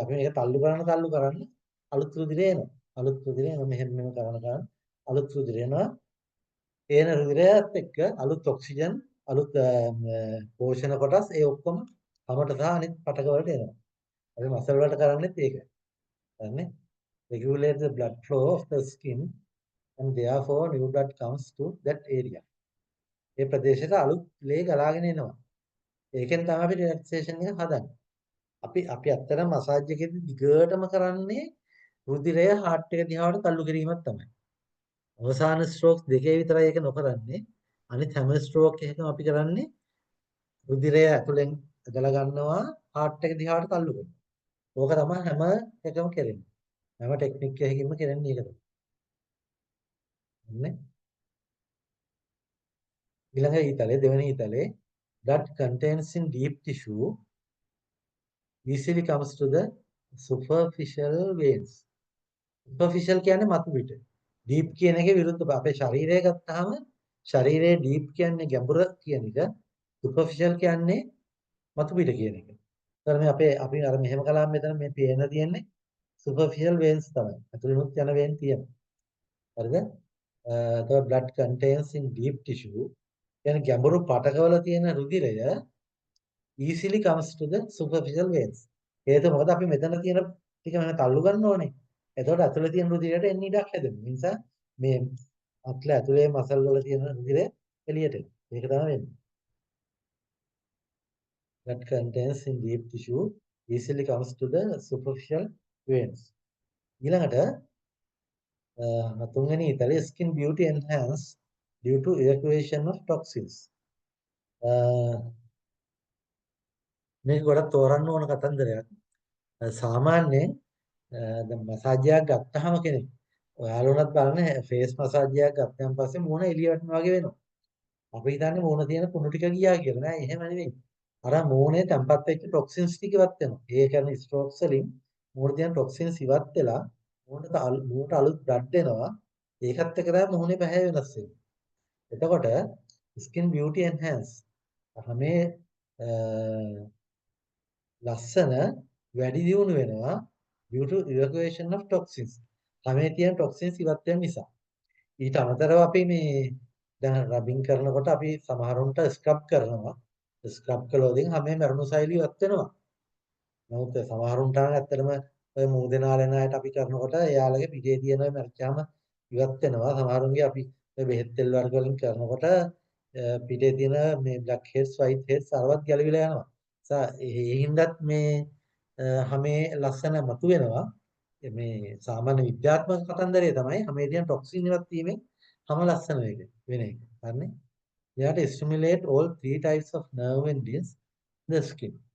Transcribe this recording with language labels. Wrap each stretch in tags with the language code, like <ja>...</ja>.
<si>අපි මේක තල්ලු කරන්න අලුත් රුධිරය එනවා. අලුත් රුධිරය එනවා මෙහෙම කරන අලුත් රුධිරය එනවා. එන රුධිරයත් එක්ක අලුත් ඔක්සිජන් අලුත් පෝෂණ කොටස් ඒ ඔක්කොම හැමත සහ අනිත් පටක වලට එනවා. අපි මසල් වලට කරන්නේත් ඒක. හරිනේ?</si> <en>Regulate the blood flow of the skin and therefore new blood comes to that area.</en> <si>ඒ ප්‍රදේශයට අලුත් ලේ ගලාගෙන එනවා. ඒකෙන් තමයි අපි රිලැක්සේෂන් එක හදන්නේ. අපි ඇත්තටම මසාජ් එකේදී දිගටම කරන්නේ රුධිරය හાર્ට් එක දිහාට තල්ලු කිරීමක් තමයි. අවසාන ස්ට්‍රෝක්ස් දෙකේ විතරයි ඒක නොකරන්නේ. අනිත් හැම ස්ට්‍රෝක් එකකම අපි කරන්නේ රුධිරය ඇතුලෙන් ගල ගන්නවා හાર્ට් එක දිහාට තල්ලු කරනවා. ඕක තමයි හැම එකම කරන්නේ. හැම ටෙක්නික් එකකින්ම කරන්නේ ඒක තමයි. නේ? ඊළඟ ඊතලේ දෙවෙනි ඊතලේ</si> <en>that contains in deep tissue easily comes to the superficial veins.</en> <si>superficial කියන්නේ මතු පිට. deep කියන එකේ විරුද්ධ අපේ ශරීරය ගත්තාම ශරීරයේ deep කියන්නේ ගැඹුර කියන එක. superficial කියන්නේ මතු පිට කියන එක. ඒතර මේ අපි අර මෙහෙම කළාම මෙතන මේ පේන තියෙන්නේ superficial veins තමයි. අතුලිනුත් යන vein තියෙනවා. හරිද? එතකොට</si> <en>blood contains in deep tissue</en> <si>කියන්නේ ගැඹුරු පටකවල තියෙන රුධිරය</si> <en>easily comes to the superficial veins.</en> <si>ඒක මොකද අපි මෙතන තියෙන ටික මම තල්ලු ගන්න ඕනේ. එතකොට ඇතුලේ තියෙන රුධිරයට එන්න ඉඩක් හැදෙනවා. ඒ නිසා මේ අත්ල ඇතුලේ මසල් වල තියෙන රුධිරය එළියට එනවා. ඒක තමයි වෙන්නේ.</si> <en>That contains in deep tissue easily comes to the superficial veins.</en> <si>ඊළඟට තුන්වෙනි ඊතලයේ</si> <en>skin beauty enhance due to evacuation of toxins.</en> <si>මේක ගොඩක් තෝරන්න ඕන කතන්දරයක්. සාමාන්‍යයෙන් දැන් මසාජ් එකක් ගත්තාම කෙනෙක් ඔයාලා උනත් බලන්න ෆේස් මසාජ් එකක් ගත්තන් පස්සේ මූණ එළිය වටනවා වගේ වෙනවා. අපි හිතන්නේ මූණ තියෙන කුණු ටික ගියා කියලා. නෑ එහෙම නෙවෙයි. අර මූණේ තැම්පත් වෙච්ච ටොක්සින්ස් ටික ඉවත් වෙනවා. ඒ කියන්නේ ස්ට්‍රෝක්ස් වලින් මූණේ තියෙන ටොක්සින්ස් ඉවත් වෙලා මූණට අලුත් බ්ලඩ් එනවා. ඒකත් එක්ක තමයි මූණේ පැහැ වෙනස් වෙන්නේ. එතකොට</si> <en>skin beauty enhance</en> <si>මේ ලස්සන වැඩි දියුණු වෙනවා</si> <en>due to evacuation of toxins.</en> <si>හැමේ තියෙන toxins ඉවත් වෙන නිසා. ඊට අමතරව අපි මේ දැන් රබින් කරනකොට අපි සමහරුන්ට ස්ක්‍රබ් කරනවා. ස්ක්‍රබ් කළොතින් හැමේ මරුණු සෛලිය ඉවත් වෙනවා. නමුත් සමහරුන්ට නම් ඇත්තටම ඔය මූදෙනාලෙන අයට අපි කරනකොට එයාලගේ පිටේ තියෙන ඔය මැරිච්චාම ඉවත් වෙනවා. සමහරුන්ගේ අපි ඔය බෙහෙත් තෙල් වර්ග වලින් කරනකොට පිටේ තියෙන මේ බ්ලැක් හෙඩ්ස් වයිට් හෙඩ්ස් අරවත් ගැලවිලා යනවා. ඒ හින්දාත් මේ හැමේ ලස්සන මතු වෙනවා. මේ සාමාන්‍ය විද්‍යාත්මක කතන්දරය තමයි හැමේ තියෙන ටොක්සින් ඉවත් වීමෙන් හැම ලස්සන වෙන එක. හරිනේ? එයාට</si> <en>stimulate all three types of nerve endings in the skin.</en>